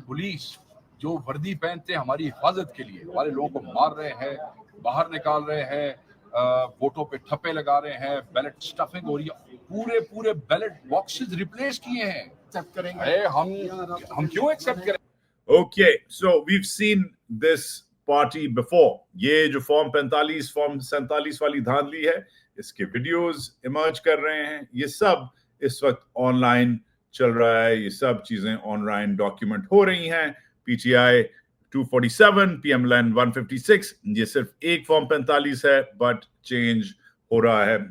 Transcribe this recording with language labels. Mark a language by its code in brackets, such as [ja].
[hi] Police जो वर्दी पहनते हैं हमारी हिफाजत के लिए, हमारे लोगों को मार रहे हैं, बाहर निकाल रहे हैं, वोटों पे ठप्पे लगा रहे हैं, बैलेट स्टफिंग हो रही है, पूरे बैलेट बॉक्सेस रिप्लेस किए हैं। एक्सेप्ट करेंगे हम क्यों एक्सेप्ट करें? [en] Okay, so we've seen this party before. [hi] ये जो फॉर्म 45, फॉर्म 47 वाली धांधली है, इसके वीडियोस इमर्ज कर रहे हैं। ये सब इस वक्त ऑनलाइन चल रहा है। ये सब चीजें ऑनलाइन डॉक्यूमेंट हो रही हैं। पीटीआई 247, पीएमएलएन 156, ये सिर्फ एक फॉर्म 45 है, बट चेंज हो रहा है।